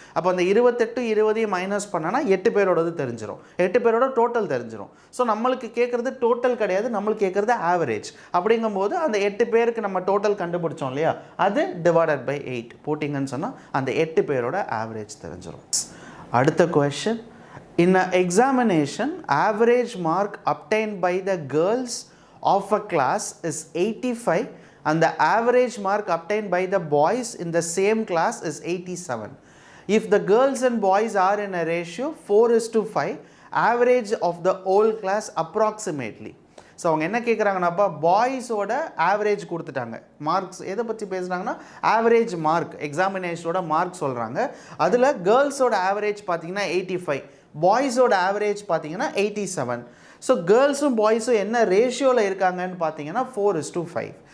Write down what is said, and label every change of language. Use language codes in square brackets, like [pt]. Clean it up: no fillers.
[ta] அப்போ அந்த 28 20 மைனஸ் பண்ணனா 8 பேரோடது தெரிஞ்சிடும், 8 பேரோட டோட்டல் தெரிஞ்சிடும். ஸோ நம்மளுக்கு கேட்குறது டோட்டல் கிடையாது, நம்மளுக்கு கேட்குறது ஆவரேஜ். அப்படிங்கும்போது அந்த 8 பேருக்கு நம்ம டோட்டல் கண்டுபிடிச்சோம் இல்லையா, அது டிவைடட் பை 8 போட்டிங்கன்னு சொன்னால் அந்த 8 பேரோட ஆவரேஜ் தெரிஞ்சிடும். அடுத்த question, [en] In an examination, average mark obtained by the girls of a class is 85 and the average mark obtained by the boys in the same class is 87. If the girls and boys are in a ratio 4:5, average of the whole class approximately. [ta] So அவங்க என்ன கேட்குறாங்கன்னாப்பா பாய்ஸோட average கொடுத்துட்டாங்க. Marks எதை பற்றி பேசுகிறாங்கன்னா average mark, எக்ஸாமினேஷனோட mark சொல்கிறாங்க. அதில் கேர்ள்ஸோட average பார்த்தீங்கன்னா 85, பாய்ஸோட average பார்த்தீங்கன்னா 87. So கேர்ள்ஸும் பாய்ஸும் என்ன ரேஷியோவில் இருக்காங்கன்னு பார்த்தீங்கன்னா 4:5.